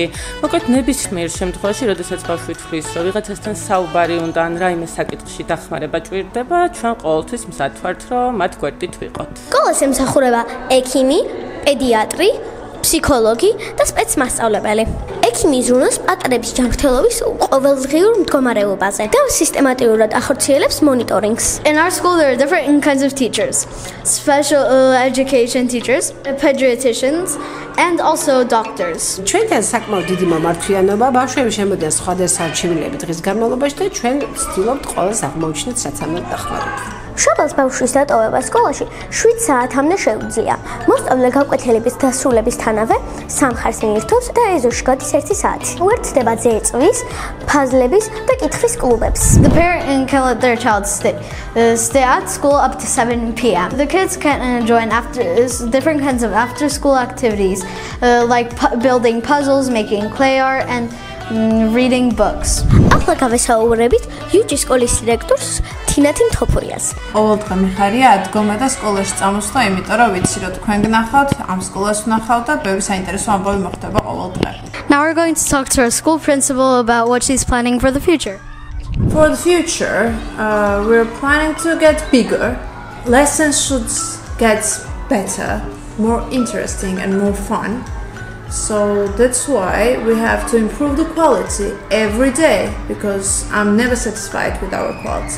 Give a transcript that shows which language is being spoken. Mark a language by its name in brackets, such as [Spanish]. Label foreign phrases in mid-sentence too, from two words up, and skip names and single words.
[Georgian] მოკლედ ნებისმიერ შემთხვევაში, როდესაც ბავშვი თვლის, რომ ვიღაცასთან საუბარი უნდა ან რაიმე საკითხში დახმარება ჭირდება, ჩვენ ყოველთვის მზად ვართ, რომ მათ გვერდით ვიყოთ. სკოლას ემსახურება ექიმი, პედიატრი, ფსიქოლოგი და სპეცმასწავლებელი. ექიმი ზრუნავს პატარების ჯანმრთელობის ყოველდღიურ მდგომარეობაზე და სისტემატიურად ახორციელებს მონიტორინგს. [English] In our school, there are different kinds of teachers. Special education teachers, pediatricians, and also doctors. [Georgian] ჩვენთან საკმაოდ დიდი მომართვიანობა, ბავშვები შემოდიან სხვადასხვა არჩევნები დღის განმავლობაში და ჩვენ ვცდილობთ ყველას აღმოუჩინოთ საცამად დახმარებით. მშობელს ბავშვის დატოვება სკოლაში 7 საათამდე შეუძლია. მოსწავლე გაკვეთილების დასრულებისთანავე სამხარს მიირთოს და ეზოში გადის 1 საათი. უერთდება ძეწვის, ფაზლების და კითხვის კლუბებს. [English] The parent can let their child stay at school up to 7 p.m. The kids can join different kinds of after-school activities like building puzzles, making clay art, and reading books. [Georgian] ახლა გავესაუბრებით იუჯის სკოლის დირექტორს თინათი მთოფურიას. ყოველდღე მიხარია ადგომა და სკოლაში წამოსვლა, იმიტომ რომ ვიცი რომ თქვენ გნახავთ, ამ სკოლას ვნახავ და ბევრი საინტერესო ამბავი მოხდება ყოველდღე. [English] Now we're going to talk to our school principal about what she's planning for the future. For the future, we're planning to get bigger. Lessons should get better, more interesting and more fun. So that's why we have to improve the quality every day because I'm never satisfied with our quality.